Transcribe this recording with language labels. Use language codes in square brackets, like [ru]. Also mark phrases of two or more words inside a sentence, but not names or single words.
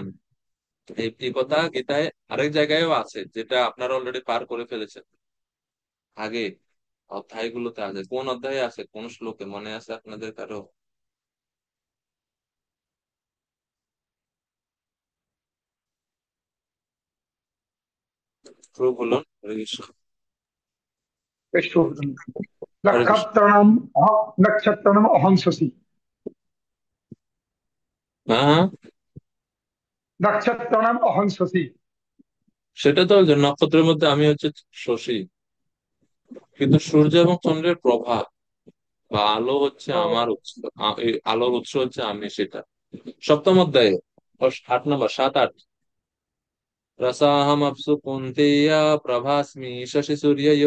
[bn] এই কথা গীতায় আরেক জায়গায়ও আছে, যেটা আপনারা অলরেডি পার করে ফেলেছেন আগে। অধ্যায়গুলোতে আছে। কোন অধ্যায়ে আছে, কোন শ্লোকে মনে আছে আপনাদের কারো? প্রভু বলুন। [sa] হরে কৃষ্ণ। [bn] विष्णुवदन [sa] হরে কৃষ্ণ। नक्षत्रम अहं शशि [bn] হ্যাঁ হ্যাঁ, [sa] नक्षत्रम अहं शशि। [bn] সেটা তো যে নক্ষত্রের মধ্যে আমি হচ্ছে শশী, কিন্তু সূর্য এবং চন্দ্রের প্রভা বা আলো হচ্ছে আমার तो উৎস। এই আলোর উৎস হচ্ছে আমি, সেটা সপ্তম অধ্যায়ে 8 নম্বর, 7, 8। [sa] রসাহম অপ্সু কুন্তেয় প্রভাস্মি শশী সূর্যয়।